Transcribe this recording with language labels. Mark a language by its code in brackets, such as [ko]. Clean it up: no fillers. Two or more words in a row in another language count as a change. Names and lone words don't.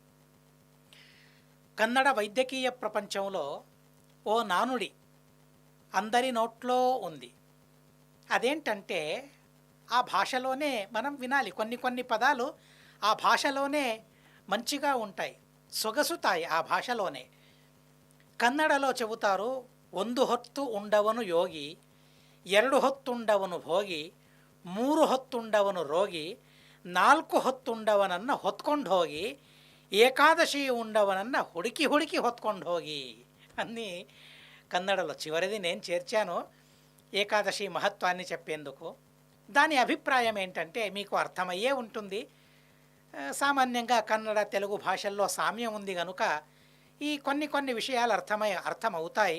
[te] కన్నడ వైద్యకీయ ప్రపంచంలో ఓ నానుడి అందరి నోట్లో ఉంది. అదేంటంటే ఆ భాషలోనే మనం వినాలి. కొన్ని కొన్ని పదాలు ఆ భాషలోనే మంచిగా ఉంటాయి, సొగసుతాయి ఆ భాషలోనే. కన్నడలో చెబుతారు, [kn] ಒಂದು ಹೊತ್ತು ಉಂಡವನು ಯೋಗಿ, ಎರಡು ಹೊತ್ತುಂಡವನು ಭೋಗಿ, ಮೂರು ಹೊತ್ತುಂಡವನು ರೋಗಿ, ನಾಲ್ಕು ಹೊತ್ತುಂಡವನನ್ನು ಹೊತ್ಕೊಂಡು ಹೋಗಿ, ಏಕಾದಶಿ ಉಂಡವನನ್ನ ಹುಡುಕಿ ಹುಡುಕಿ ಹೊತ್ಕೊಂಡು ಹೋಗಿ [te] అన్నీ కన్నడలో. చివరిది నేను చేర్చాను ఏకాదశి మహత్వాన్ని చెప్పేందుకు. దాని అభిప్రాయం ఏంటంటే మీకు అర్థమయ్యే ఉంటుంది. సామాన్యంగా కన్నడ, తెలుగు భాషల్లో సామ్యం ఉంది కనుక ఈ కొన్ని విషయాలు అర్థమవుతాయి.